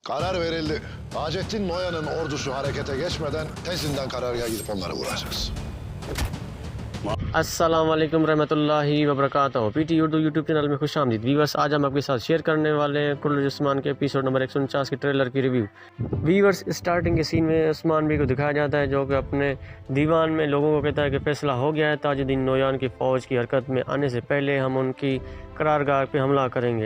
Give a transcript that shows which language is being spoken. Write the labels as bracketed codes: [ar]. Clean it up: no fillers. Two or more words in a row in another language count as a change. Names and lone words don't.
[tr] Karar verildi. Hacettin Noyan'ın ordusu harekete geçmeden tezinden karargaha gidip onları vuracağız. [ar] السلام عليكم ورحمة الله وبركاته. [ur] پی ٹی اردو یوٹیوب چینل میں خوش آمدید۔ ویورز، آج ہم آپ کے ساتھ شیئر کرنے والے ہیں کرولس عثمان کے ایپیسوڈ نمبر 149 کے ٹریلر کی ریویو. ویورز، سٹارٹنگ کے سین میں عثمان بے کو دکھایا جاتا ہے جو کہ اپنے دیوان میں لوگوں کو کہتا ہے کہ فیصلہ ہو گیا ہے، تاج الدین نویان کی فوج کی حرکت میں آنے سے پہلے ہم ان کی قرارگاہ پہ حملہ کریں گے.